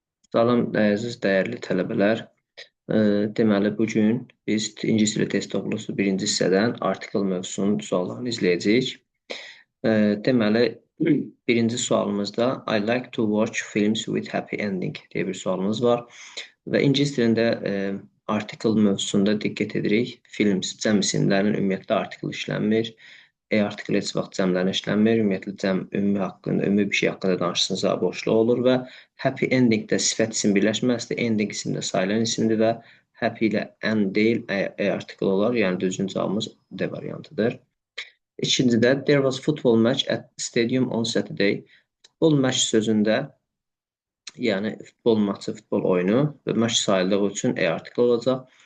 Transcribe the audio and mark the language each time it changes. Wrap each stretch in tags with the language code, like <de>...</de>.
<az>Salam, əziz, dəyərli tələbələr. Deməli, bugün biz İngilis dili test oxusu birinci hissədən artikel mövzusunun suallarını izləyəcəyik. Deməli, birinci sualımızda</az> <en>I like to watch films with happy ending</en> <az>deyə bir sualımız var. Və İngilis dilində artikel mövzusunda diqqət edirik. Films cəm isimlərinin ümumiyyətlə artikel işlənmir. Artikel heç vaxt cəmlərlə işlənmir. Ümumiyyətlə cəm ümumi bir şey haqqında danışsınızsa boşluq olur və happy ending də sifət isim birləşməsidir. Ending isim də sayılan isimdir və happy ilə end deyil, artikel olar. Yəni düzgün cavabımız D variantıdır. İkincidə</az> <en>there was football match at stadium on Saturday.</en> <az>Futbol match sözündə yəni futbol maçı, futbol oyunu və match sayıldığı üçün artikel olacaq.</az>